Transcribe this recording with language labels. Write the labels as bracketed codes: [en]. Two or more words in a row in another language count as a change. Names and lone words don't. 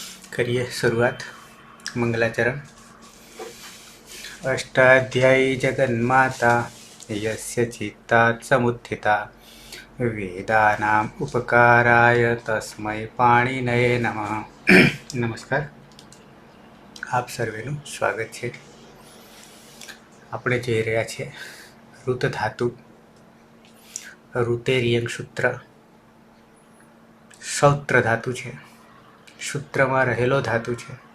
[hi] करिए शुरुआत। मंगलाचरण। [sa] अष्टाध्यायी जगन्माता यस्य चित्तात् समुत्थिता वेदानाम् उपकाराय तस्मै पाणिनये नमः। [gu] नमस्कार, આપ સર્વેનું સ્વાગત છે। આપણે જોઈ રહ્યા છીએ ઋત ધાતુ, ઋતેરિયંગ સૂત્ર, સૌત્ર ધાતુ છે, સૂત્રમાં રહેલો ધાતુ છે।